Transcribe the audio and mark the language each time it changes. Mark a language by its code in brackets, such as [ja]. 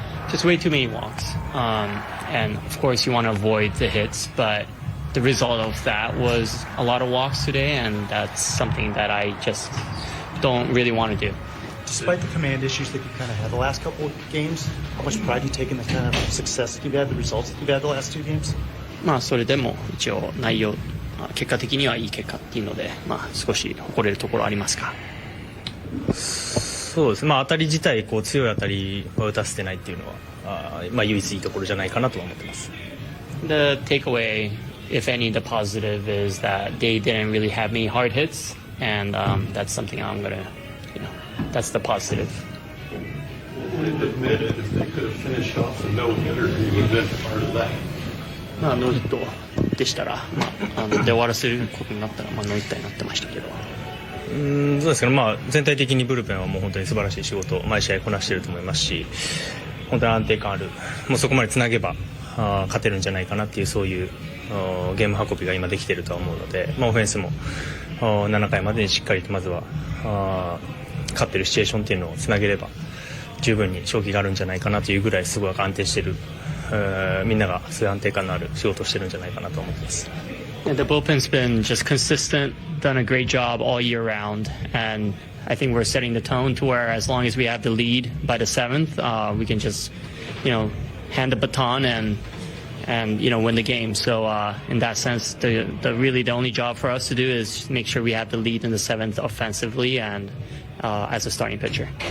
[en] Just way too many walks, and of course you want to avoid the hits, but the result of that was a lot of walks today, and that's something that I just don't really want to do. Despite the command issues that you've kind of had the last couple of games, how much pride do you take in the kind of success that you've had, the results that you've had the last 2 games? [ja] それでも一応内容、結果的にはいい結果っていうので、少し誇れるところありますか？そうですね。当たり自体こう強い当たりは打たせてないっていうのは唯一いいところじゃないかなとは思ってます。 [en] The takeaway, if any, the positive is that they didn't really have many hard hits, and that's something I'm gonna.That's the positive. Would admit it if they could have finished off a no-hitter, he would have been part of that. [ja] ノーヒットでしたら、で終わらせることになったら、ノーヒットになってましたけど。そうですね。全体的にブルペンはもう本当に素晴らしい仕事を毎試合こなしていると思いますし、本当に安定感ある。もうそこまでつなげば勝てるんじゃないかなっていうそういうゲーム運びが今できているとは思うので、オフェンスも7回までにしっかりとまずは勝ってるシチュエーションっていうのをつなげれば十分に勝機があるんじゃないかなというぐらいすごい安定している、みんながそういう安定感のある仕事をしてるんじゃないかなと思ってます。 [en] The bullpen's been just consistent, done a great job all year round, and I think we're setting the tone to where as long as we have the lead by the 7th, we can just, hand the baton and win the game. So in that sense, the only job for us to do is make sure we have the lead in the 7th offensively and as a starting pitcher.